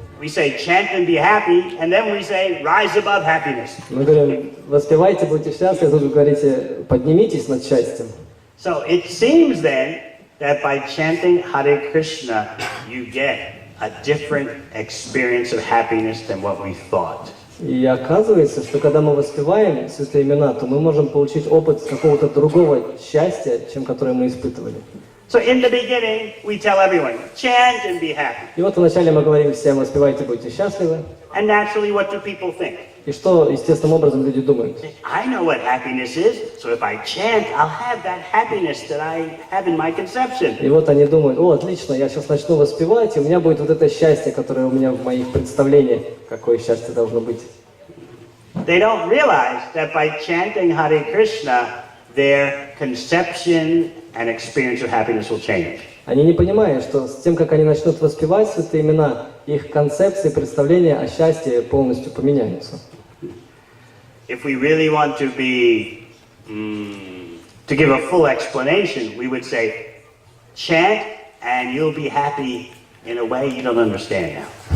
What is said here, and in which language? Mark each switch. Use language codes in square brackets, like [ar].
[en] We say chant and be happy, and then we say rise above happiness. [ru] Мы говорим, воспевайте, будьте счастливы, тут вы говорите, поднимитесь над счастьем. [en] So it seems then that by chanting Hare Krishna, you get a different experience of happiness than what we thought. [ru] И оказывается, что когда мы воспеваем святые имена, то мы можем получить опыт какого-то другого счастья, чем которое мы испытывали. [en] So in the beginning, we tell everyone, chant and be happy. [ru] И вот вначале мы говорим всем, воспевайте, будьте счастливы. [en] And naturally, what do people think? [ru] И что естественным образом люди думают? [en] I know what happiness is, so if I chant, I'll have that happiness that I have in my conception. [ru] И вот они думают, о, отлично, я сейчас начну воспевать, и у меня будет вот это счастье, которое у меня в моих представлениях, какое счастье должно быть. [en] They don't realize that by chanting Hare Krishna, their conception and experience of happiness will change. [ru] Они не понимают, что с тем, как они начнут воспевать святые имена, их концепции, представления о счастье полностью поменяются. [en] If we really want to be, to give a full explanation, we would say, chant and you'll be happy in a way you don't understand now.